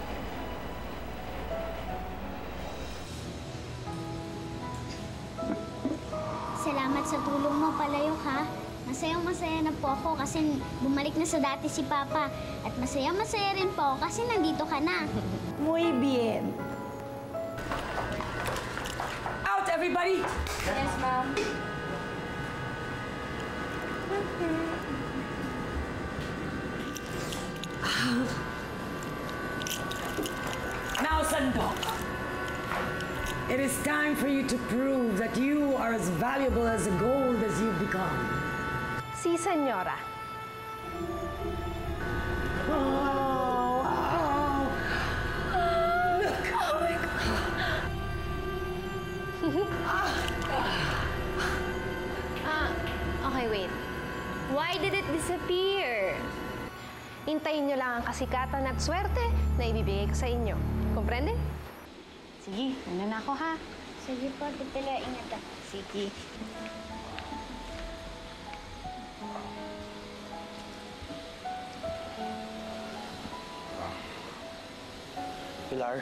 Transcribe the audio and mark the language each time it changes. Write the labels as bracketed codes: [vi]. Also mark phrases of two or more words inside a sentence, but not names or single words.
[tl] Salamat sa tulong mo, Palayok, ha? Masayang-masaya na po ako kasi bumalik na sa dati si Papa. At masayang-masaya rin po ako kasi nandito ka na. [es] Muy bien. [en] Out, everybody! Yes, ma'am. Now, Sandok, it is time for you to prove that you are as valuable as the gold as you've become. [es] Si, senyora. [en] Look! Oh my Okay, wait. Why did it disappear? [tl] Hintayin nyo lang ang kasikatan at swerte na ibibigay ko sa inyo. Komprende? Sige, una na ako ha. Sige po, Titila, ingat ako. Sige. Pilar,